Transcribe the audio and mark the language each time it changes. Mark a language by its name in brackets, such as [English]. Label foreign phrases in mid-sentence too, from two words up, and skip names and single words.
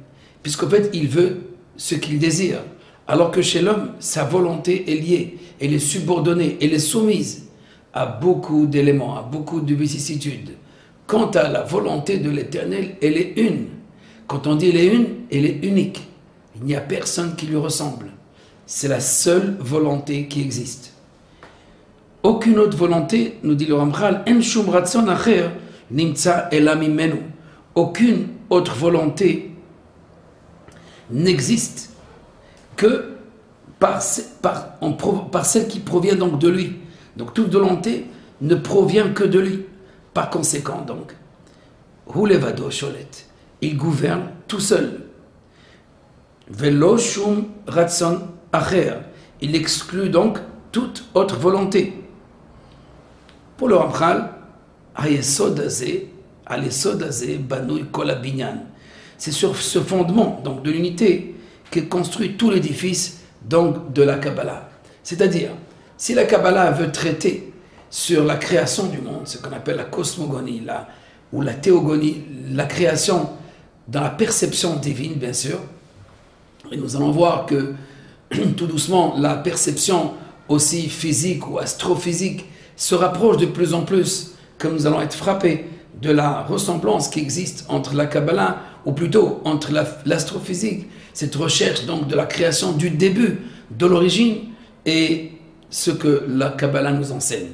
[French] Puisqu'en fait, il veut ce qu'il désire. Alors que chez l'homme, sa volonté est liée, elle est subordonnée, elle est soumise à beaucoup d'éléments, à beaucoup de vicissitudes. Quant à la volonté de l'Éternel, elle est une. Quand on dit elle est une, elle est unique. Il n'y a personne qui lui ressemble. C'est la seule volonté qui existe. Aucune autre volonté, nous dit le Ramchal, [Hebrew] אין שום רצון אחר נמצא אלא ממנו. [French] Aucune autre volonté n'existe que par celle qui provient donc de lui. Donc toute volonté ne provient que de lui. Par conséquent donc, [Hebrew] הוא לבדו שולט, [French] il gouverne tout seul. [Hebrew] ולא שום רצון אחר, [French] il exclut donc toute autre volonté. Pour le Ramchal, [Hebrew] היסוד הזה, על היסוד הזה בנוי כל הבניין. [French] C'est sur ce fondement donc de l'unité qu'est construit tout l'édifice donc de la Kabbalah. C'est-à-dire, si la Kabbalah veut traiter sur la création du monde, ce qu'on appelle la cosmogonie, ou la théogonie, la création dans la perception divine, bien sûr, et nous allons voir que tout doucement, la perception aussi physique ou astrophysique se rapproche de plus en plus, comme nous allons être frappés de la ressemblance qui existe entre la Kabbalah, ou plutôt entre l'astrophysique, cette recherche donc de la création du début, de l'origine, et ce que la Kabbalah nous enseigne.